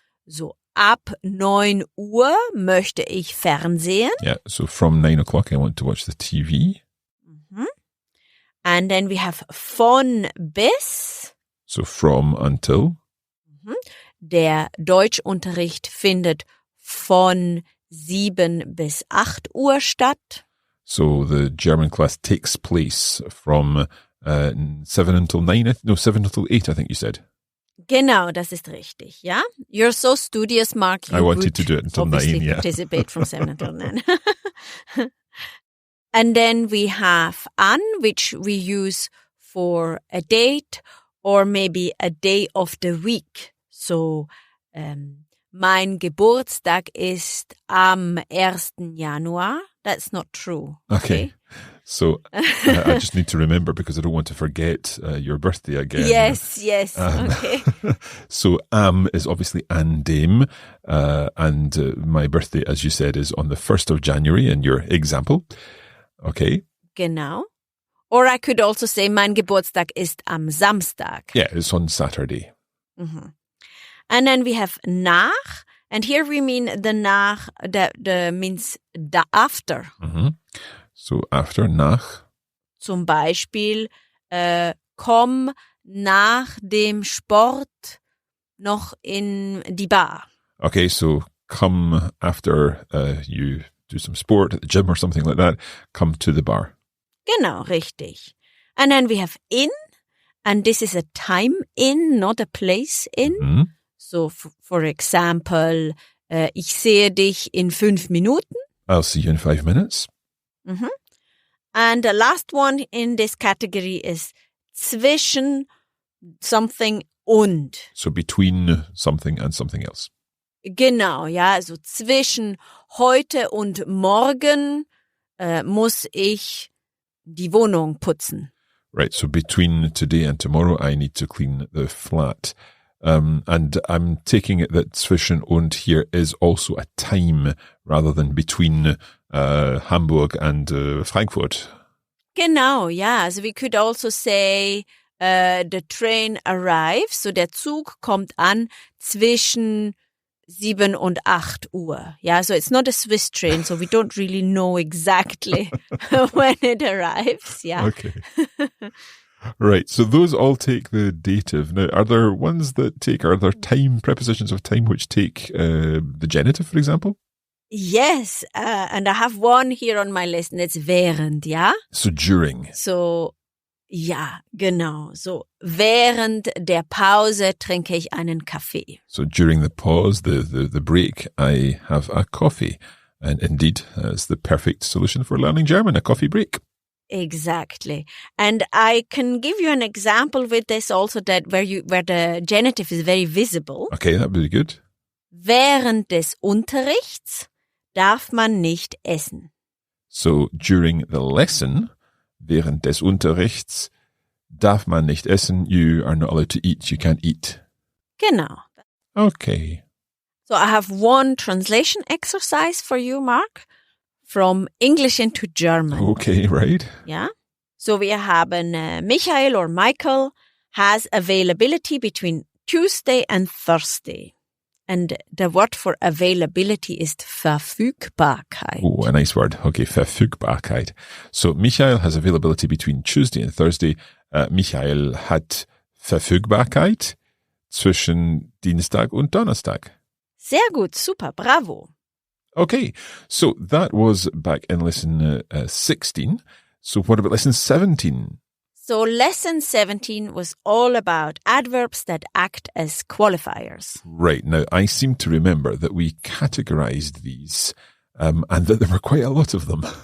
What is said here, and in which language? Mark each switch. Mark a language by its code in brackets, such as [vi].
[de] So ab 9 Uhr möchte ich Fernsehen. [en] Yeah, so from 9 o'clock I want to watch the TV. Mhm. And then we have von bis. So from until. Mhm. [de] Der Deutschunterricht findet von 7 bis 8 Uhr statt. [en] So the German class takes place from 7 until 9, 7 until 8, I think you said. [de] Genau, das ist richtig, ja. [en] You're so studious, Mark. I wanted to do it until 9, yeah. Participate from 7 until 9. And then we have an, which we use for a date or maybe a day of the week. [de] So, mein Geburtstag ist am 1. [en] Januar. That's not true. Okay. So I just need to remember because I don't want to forget your birthday again. Yes. Okay. So is obviously an dem, and my birthday, as you said, is on the 1st of January in your example. Okay. [de] Genau. [en] Or I could also say, [de] mein Geburtstag ist am Samstag. [en] Yeah, it's on Saturday. Mm-hmm. And then we have nach. And here we mean the nach, the means the after. Mm-hmm. So after, nach. [de] Zum Beispiel, komm nach dem Sport noch in die Bar. [en] Okay, so come after you do some sport at the gym or something like that, come to the bar. [de] Genau, richtig. [en] And then we have in, and this is a time in, not a place in. Mm-hmm. So, for example, [de] ich sehe dich in 5 Minuten. [en] I'll see you in 5 minutes. Mm-hmm. And the last one in this category is zwischen something und. So between something and something else. [de] Genau, ja, also zwischen heute und morgen muss ich die Wohnung putzen. [en] Right, so between today and tomorrow, I need to clean the flat. And I'm taking it that zwischen und here is also a time rather than between Hamburg and Frankfurt. Genau, ja. Also we could also say the train arrives. So [de] der Zug kommt an zwischen 7 und 8 Uhr. [en] Yeah, so it's not a Swiss train, so we don't really know exactly when it arrives. Yeah. Okay. Right, so those all take the dative. Now, are there time prepositions of time which take the genitive, for example? Yes, and I have one here on my list, and it's während, yeah? So during. [de] So, ja, genau. So, während der Pause trinke ich einen Kaffee. [en] So during the pause, the break, I have a coffee. And indeed, it's the perfect solution for learning German, a coffee break. Exactly. And I can give you an example with this also that where the genitive is very visible. Okay, that would be good. [de] Während des Unterrichts darf man nicht essen. [en] So during the lesson, [de] während des Unterrichts, darf man nicht essen. [en] You are not allowed to eat. You can't eat. [de] Genau. [en] Okay. So I have one translation exercise for you, Mark. From English into German. Okay, right. Yeah. So [de] wir haben Michael [en] or Michael has availability between Tuesday and Thursday. And the word for availability is Verfügbarkeit. Oh, a nice word. Okay, Verfügbarkeit. So Michael has availability between Tuesday and Thursday. [de] Michael hat Verfügbarkeit zwischen Dienstag und Donnerstag. Sehr gut, super, bravo. [en] Okay, so that was back in lesson 16. So what about lesson 17? So lesson 17 was all about adverbs that act as qualifiers. Right, now I seem to remember that we categorized these and that there were quite a lot of them.